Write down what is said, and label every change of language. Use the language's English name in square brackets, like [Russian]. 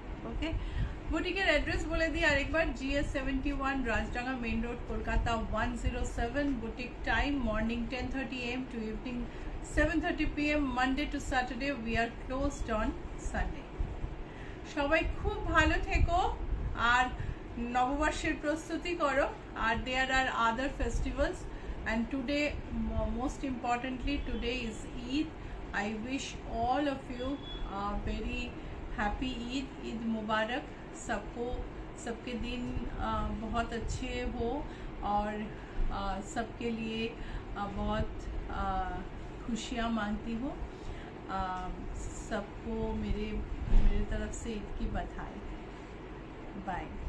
[Bangla] ওকে, বুটিকের address বলে দিই আরেকবার, GS 71, Rajdanga main road, Kolkata 107। [English] Boutique time morning 10:30 AM to evening 7:30 PM, Monday to Saturday. We are closed on Sunday. [Bangla] সবাই খুব ভালো থেকো আর নববর্ষের প্রস্তুতি করো। [English] আর there are other festivals, and today, most importantly, today is Eid. I wish all of you a very happy Eid, Eid Mubarak। [Hindi] सबको सबके दिन बहुत अच्छे हो और सबके लिए बहुत खुशियाँ मांगती हूँ। सबको मेरे तरफ से ईद की बधाई। बाय।